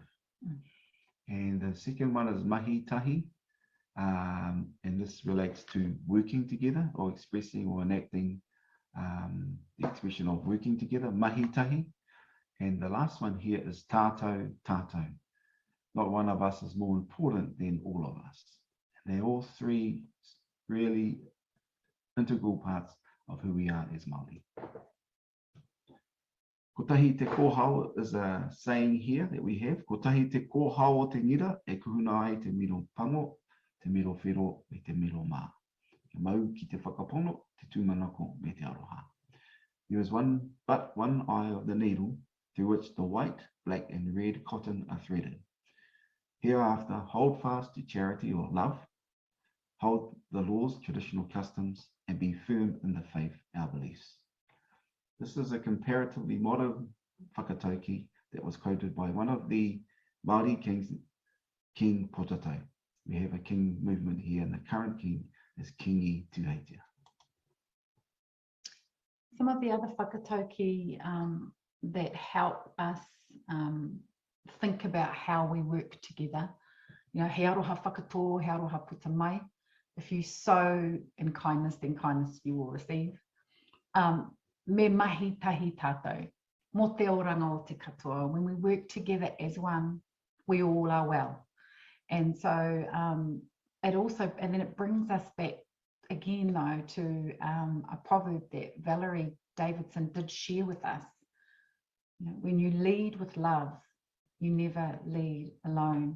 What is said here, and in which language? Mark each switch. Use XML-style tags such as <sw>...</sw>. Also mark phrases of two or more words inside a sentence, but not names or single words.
<en>And the second one is mahitahi, and this relates to working together, or expressing or enacting the expression of working together, mahitahi. And the last one here is tātou, tātou. Not one of us is more important than all of us. And they're all three really integral parts of who we are as Māori.</en> <mi>Kotahi te kōhao</mi> <en>is a saying here that we have.</en> <mi>Kotahi te kōhao o te ngira e kuhuna ai te miro pango, te miro whiro me te miro mā. Ke mau ki te whakapono, te tūmanako me te aroha.</mi> <en>There is one eye of the needle through which the white, black and red cotton are threaded. Hereafter, hold fast to charity or love, hold the laws, traditional customs, and be firm in the faith, our beliefs. This is a comparatively modern whakatauki that was quoted by one of the Māori kings, King Potato. We have a king movement here, and the current king is Kingi Tuheitia. Some of the other whakatauki that help us think about how we work together. You know,</en> <mi>he aroha whakatō, he aroha puta mai.</mi> <en>If you sow in kindness, then kindness you will receive.</en> <mi>Me mahi tahi tātou, mo te oranga o te katoa.</mi> <en>When we work together as one, we all are well. And so it also, and then it brings us back again though to a proverb that Valerie Davidson did share with us. You know, when you lead with love, you never lead alone.</en>